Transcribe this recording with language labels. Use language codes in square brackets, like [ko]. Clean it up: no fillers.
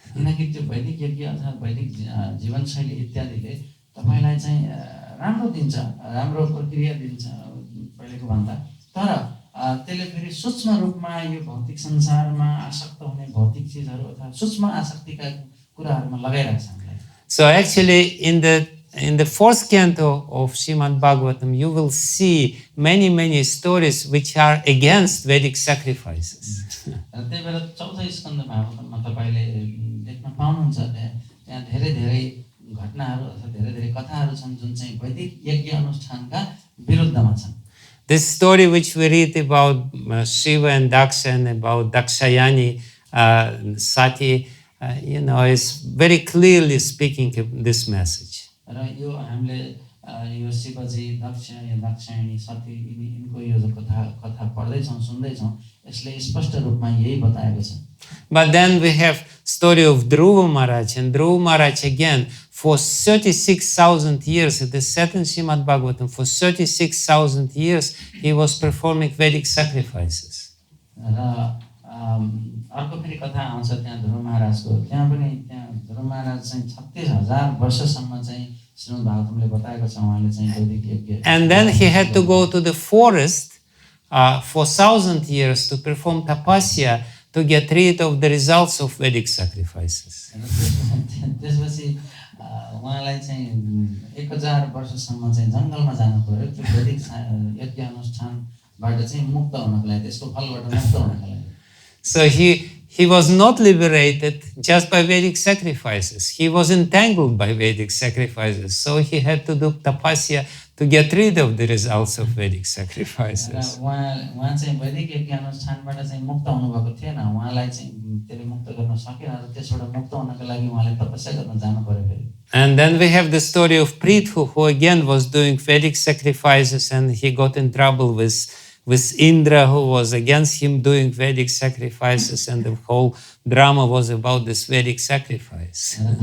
[ne] किनकि त्यो वैदिक यज्ञ अथवा वैदिक जीवनशैली इत्यादिले तपाईलाई चाहिँ राम्रो दिन्छ, राम्रो प्रक्रिया दिन्छ पहिलेको भन्दा, तर त्यसले फेरि सूक्ष्म रूपमा यो भौतिक संसारमा आसक्त हुने भौतिक चिजहरू अथवा सूक्ष्म आसक्तिका कुराहरूमा लगाइराख्छ हामीलाई। [en] So actually in the fourth canto of Srimad-Bhagavatam, you will see many stories which are against Vedic sacrifices. [ne] त्यही भएर चौथो स्कन्ध भागवतममा तपाईले देख्न पाउनुहुन्छ त्यहाँ धेरै घटनाहरू अथवा धेरै कथाहरू छन् जुन चाहिँ वैदिक यज्ञ अनुष्ठानका विरुद्धमा छन्। [en] This story which we read about Shiva and Daksha and about Dakshayani Sati, is very clearly speaking this message. [ne] र यो हामीले यो शिवजी दक्ष या दाक्षायणी सती यिनको यो जो कथा पढ्दै छौं सुन्दै छौं यसले स्पष्ट रूपमा यही बताएको छ। [en] But then we have story of Dhruva Maharaj, and Dhruva Maharaj again for 36,000 years at the second Srimad-Bhagavatam, for 36,000 years he was performing Vedic sacrifices. [ne] र अर्को फेरि कथा आउँछ त्यहाँ ध्रुव महाराजको त्यहाँ पनि त्यहाँ ध्रुव महाराज चाहिँ 36,000 वर्षसम्म चाहिँ श्रीमद् भागवतमले बताएको छ उहाँले चाहिँ वैदिक यज्ञ [en] And then he had to go to the forest for 1,000 years to perform tapasya to get rid of the results of Vedic sacrifices. [ne] त्यसपछि उहाँलाई चाहिँ 1000 वर्षसम्म चाहिँ जङ्गलमा जानु पर्यो त्यो वैदिक यज्ञ अनुष्ठानबाट चाहिँ मुक्त हुनको लागि त्यसको फलबाट मुक्त हुनको लागि. [en] So he was not liberated just by Vedic sacrifices. He was entangled by Vedic sacrifices. So he had to do tapasya to get rid of the results of Vedic sacrifices. [ne] उहाँ चाहिँ वैदिक यज्ञ अनुष्ठानबाट चाहिँ मुक्त हुनुभएको थिएन. उहाँलाई चाहिँ त्यसले मुक्त गर्न सकेन र त्यसबाट मुक्त हुनको लागि उहाँले तपस्या गर्न जानु पर्यो फेरि. [en] And then we have the story of Prithu, who again was doing Vedic sacrifices, and he got in trouble with Indra, who was against him doing Vedic sacrifices, and the whole drama was about this Vedic sacrifice.